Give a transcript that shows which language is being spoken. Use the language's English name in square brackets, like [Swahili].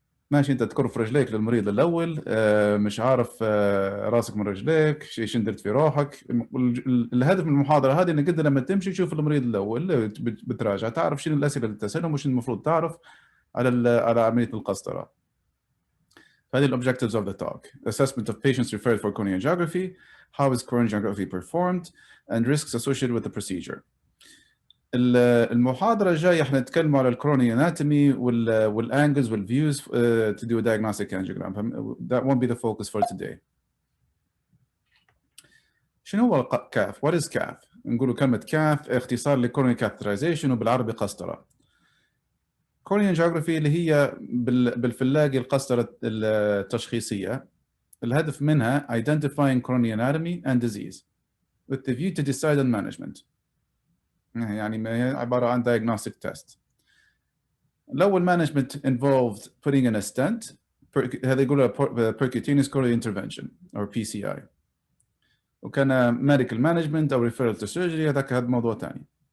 [Arabic] ماشي، انت تكرف رجليك للمريض الاول، مش عارف راسك من رجليك، ايش درت في روحك. الهدف من المحاضره هذه انك انت لما تمشي تشوف المريض الاول بتراجع تعرف شنو الاسئله اللي تسالهم وش المفروض تعرف على عمليه القسطره. هذه [English] الobjectives of the talk: assessment of patients referred for coronary angiography, how is coronary angiography performed, and risks associated with the procedure. [Arabic] المحاضرة الجاية احنا نتكلم على الكوروني اناتومي والانجلز والفيوز [English] to do a diagnostic angiogram. That won't be the focus for today. [Arabic] شنو هو كاف؟ [English] What is [Arabic] كاف؟ نقولوا كلمة كاف اختصار لكوروني catheterization وبالعربي قسطرة. [English] coronary angiography [Arabic] اللي هي بالفلاقي القسطرة التشخيصية، الهدف منها [English] identifying coronary anatomy and disease with the view to decide on management. [Arabic] يعني عبارة عن [English] diagnostic test. [Arabic] الأول [English] management involved putting in a stent، [Arabic] هذا يقولوا [English] percutaneous coronary intervention or PCI. [Arabic] وكان [English] medical management [Arabic] أو [English] referral to surgery [Arabic] هذا موضوع ثاني.